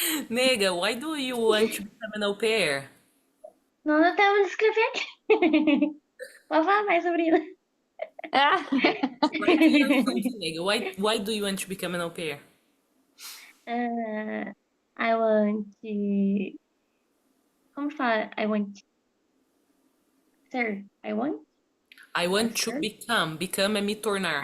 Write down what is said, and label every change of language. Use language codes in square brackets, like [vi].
[en] Nega, why do you want to become an au pair? [pt] Não dá tempo de escrever aqui. Vou falar mais sobre isso. Ah, [en] Write in your front, nega. Why do you want to become an au pair? I want to. [pt] Como fala? [en] I want. Sir, I want. I want to Sir? [pt] become. Become é me tornar.